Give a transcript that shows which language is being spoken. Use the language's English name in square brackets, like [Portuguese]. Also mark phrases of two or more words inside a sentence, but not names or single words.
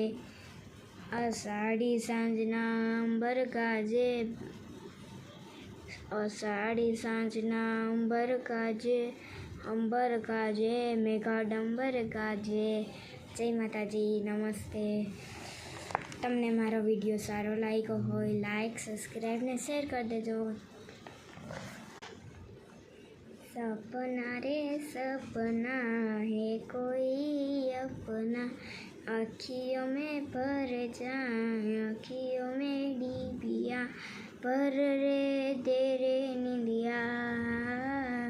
[Gujarati] અષાઢી સાંજના અંબર ગાજે, મેઘા ડંબર ગાજે. જય માતાજી, નમસ્તે. તમને મારો વિડીયો સારો લાગ્યો હોય [English] like, subscribe [Gujarati] ને શેર કરી દેજો. [Hindi] सपना रे सपना है कोई अपना, आँखियों में भर जाए, आँखियों में डिबिया भर रे दे रे निंदिया.